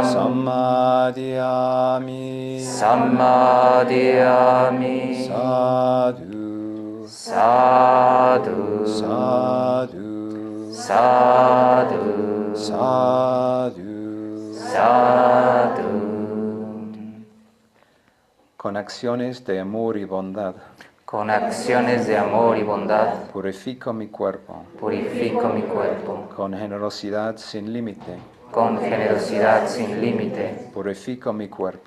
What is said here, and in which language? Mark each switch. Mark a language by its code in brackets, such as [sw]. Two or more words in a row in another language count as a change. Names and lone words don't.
[pi] Sammadiyami Sammadiyami Sadhu Sadhu Sadhu Sadhu Sadhu Sadhu [es] Con acciones de amor y bondad Con acciones de amor y bondad purifico mi cuerpo. purifico mi cuerpo. Con generosidad sin límite Con generosidad sin límite purifico mi cuerpo.